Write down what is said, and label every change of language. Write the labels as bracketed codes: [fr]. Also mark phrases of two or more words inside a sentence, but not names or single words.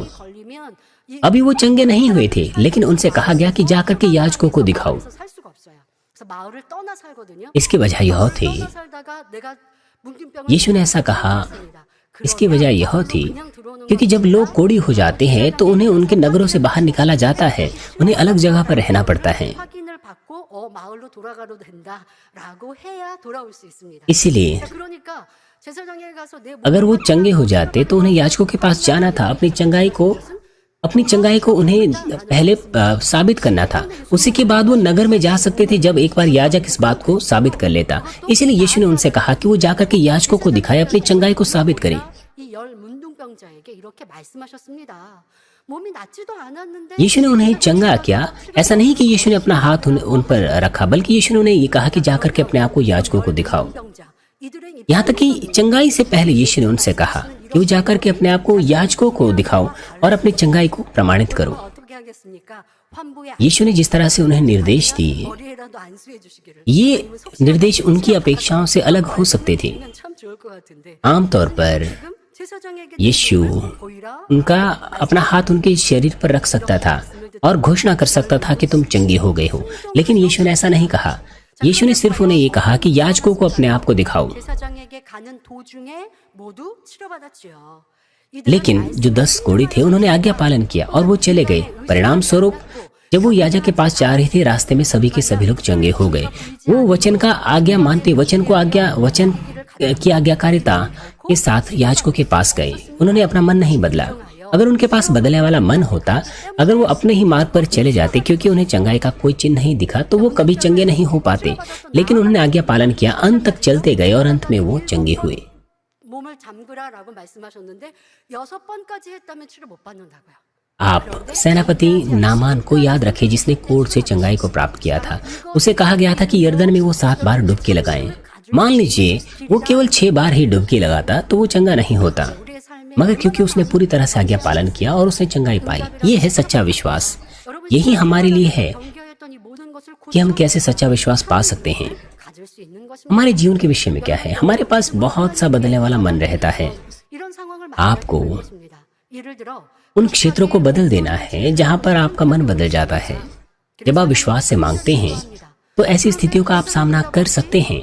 [hi] अभी वो चंगे नहीं हुए थे, लेकिन उनसे कहा गया कि जाकर के याजकों को दिखाओ। इसकी वजह यह थी, यीशु ने ऐसा कहा इसकी वजह यह थी क्योंकि जब लोग कोढ़ी हो जाते हैं तो उन्हें उनके नगरों से बाहर निकाला जाता है, उन्हें अलग जगह पर रहना पड़ता है। [ko] 확인을 받고 마을로 돌아가도 된다라고 해야 돌아올 수 있습니다. [hi] इसीलिए [ko] 그러니까 제사장에 가서 내 [hi] अगर वो चंगे हो जाते तो उन्हें याजकों के पास जाना था, अपनी चंगाई को उन्हें पहले साबित करना था। उसी के बाद वो नगर में जा सकते थे जब एक बार याजक इस बात को साबित कर लेता। इसीलिए यीशु ने उनसे कहा कि वो जाकर के याजकों को दिखाए, अपनी चंगाई को साबित करे। [ko] 이 열 문둥병자에게 이렇게 말씀하셨습니다. 몸이 낫지도 않았는데 [hi] यीशु ने उन्हें चंगा किया। ऐसा नहीं कि यीशु ने अपना हाथ उन पर रखा, बल्कि यीशु ने उन्हें ये कहा कि जाकर के अपने आप को याजकों को दिखाओ। [ko] 이들은 [hi] यहाँ तक कि चंगाई से पहले यीशु ने उनसे कहा कि वो जाकर के अपने आप को याजकों को दिखाओ और अपनी चंगाई को प्रमाणित करो। [ko] 어떻게 하겠습니까? 환부에 [hi] यीशु ने जिस तरह से उन्हें निर्देश दिए, [ko] 머리에라도 안수해 주시기를. [hi] ये निर्देश उनकी अपेक्षाओं से अलग हो सकते थे। [ko] 그러면 참 좋을 것 같은데. [hi] आमतौर पर [ko] 지금 제사장에게 [hi] यीशु [ko] 보이라 [hi] उनका अपना हाथ उनके शरीर पर रख सकता था और घोषणा कर सकता था कि तुम चंगे हो गए हो, लेकिन यीशु ने ऐसा नहीं कहा। यीशु ने सिर्फ उन्हें ये कहा कि याजकों को अपने आप को दिखाओ। [ko] 제사장에게 가는 도중에 모두 치료받았지요. [hi] लेकिन जो 10 कोढ़ी थे उन्होंने आज्ञा पालन किया और वो चले गए। परिणाम स्वरूप जब वो याजक के पास जा रहे थे, रास्ते में सभी के सभी लोग चंगे हो गए। वो वचन का आज्ञा मानते, वचन की आज्ञाकारिता के साथ याजकों के पास गए। उन्होंने अपना मन नहीं बदला। अगर उनके पास बदलने वाला मन होता, अगर वो अपने ही मार्ग पर चले जाते, क्योंकि उन्हें चंगाई का कोई चिन्ह नहीं दिखा, तो वो कभी चंगे नहीं हो पाते। लेकिन उन्होंने आज्ञा पालन किया, अंत तक चलते गए और अंत में वो चंगे हुए। [ko] 몸을 잠그라라고 말씀하셨는데 6번까지 했다면 치료 못 받는다고요. [hi] आप सेनापति नामान को याद रखें जिसने कोढ़ से चंगाई को प्राप्त किया था। उसे कहा गया था कि यर्दन में वो 7 बार डुबकी लगाएं। मान लीजिए वो केवल 6 बार ही डुबकी लगाता तो वो चंगा नहीं होता, [ko] 우리의 삶에 [hi] मगर क्योंकि उसने पूरी तरह से आज्ञा पालन किया और उसने चंगाई पाई। ये है सच्चा विश्वास। यही हमारे लिए है [ko] 경계했던 이 모든 것을 [hi] कि हम कैसे सच्चा विश्वास पा सकते हैं। [ko] 가질 수 있는 것입니다. [hi] हमारे जीवन के विषय में क्या है? हमारे पास बहुत सा बदलने वाला मन रहता है। [ko] 이런 상황을 [hi] आपको [ko] 만나는 것입니다. 예를 들어 [hi] उन क्षेत्रों को बदल देना है जहां पर आपका मन बदल जाता है। जब आप विश्वास से मांगते हैं तो ऐसी स्थितियों का आप सामना कर सकते हैं।